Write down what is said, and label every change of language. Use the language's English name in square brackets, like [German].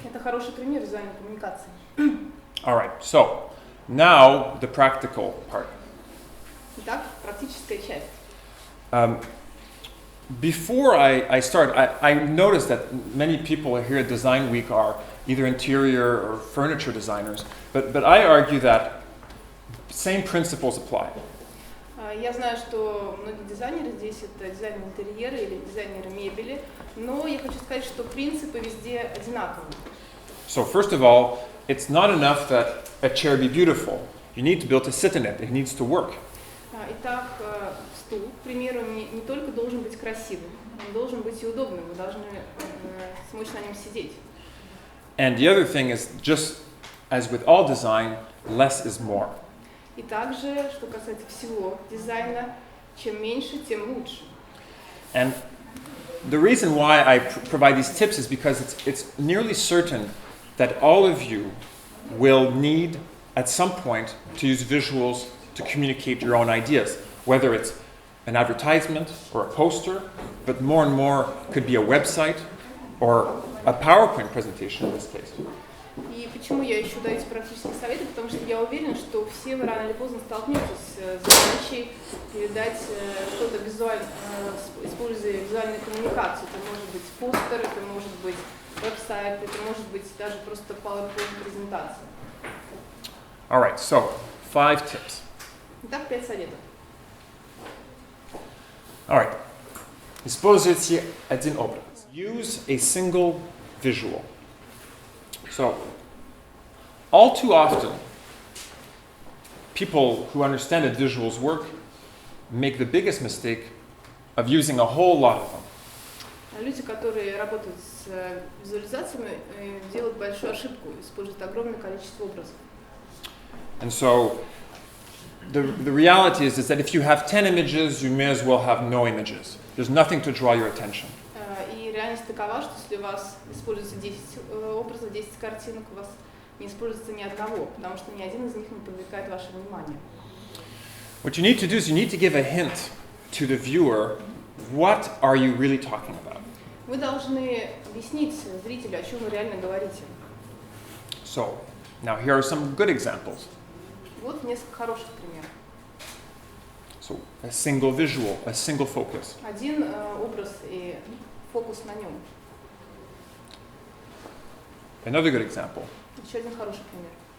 [Russian] Это хороший пример визуальной коммуникации. [English] All right, so now the practical part. [Russian] Итак, практическая часть. [English] Before I start, I noticed that many people here at Design Week are either interior or furniture designers, but I argue that same principles apply. [Russian] Я знаю, что многие дизайнеры здесь это дизайнеры интерьера или дизайнеры мебели, но я хочу сказать, что принципы везде одинаковые. [English] So first of all, it's not enough that a chair be beautiful. You need to be able to sit in it. It needs to work. [Russian] Итак, стул, к примеру, не только должен быть красивым, он должен быть и удобным, вы должны смочь на нем сидеть. [English] And the other thing is, just as with all design, less is more. [Russian] И также, что касается всего дизайна, чем меньше, тем лучше. [English] And the reason why I provide these tips is because it's nearly certain that all of you will need at some point to use visuals to communicate your own ideas, whether it's an advertisement or a poster, but more and more could be a website or a PowerPoint presentation in this case. [Russian] И почему я еще даю эти практические советы? Потому что я уверена, что все вы рано или поздно столкнетесь с задачей передать что-то визуально, используя визуальную коммуникацию. Это может быть постер, это может быть веб-сайт, это может быть даже просто PowerPoint презентация. [English] All right, so 5 tips. [Russian] Итак, 5 советов. [English] All right. [Russian] Используйте один образ. [English] Use a single visual. So, all too often, people who understand that visuals work make the biggest mistake of using a whole lot of them. [Russian] Люди, которые работают с визуализациями, делают большую ошибку, используют огромное количество образов. [English] And so, the reality is that if you have 10 images, you may as well have no images. There's nothing to draw your attention. [Russian] И реальность такова, что если у вас используется 10 образов, 10 картинок, у вас не используется ни одного, потому что ни один из них не привлекает ваше внимание. [English] What you need to do is you need to give a hint to the viewer, what are you really talking about? [Russian] Вы должны объяснить зрителю, о чем вы реально говорите. [English] So, now here are some good examples. [Russian] Вот несколько хороших примеров. [English] So, a single visual, a single focus. [Russian] Один образ и фокус на нем. [English] Another good example. [Russian] Еще один хороший пример.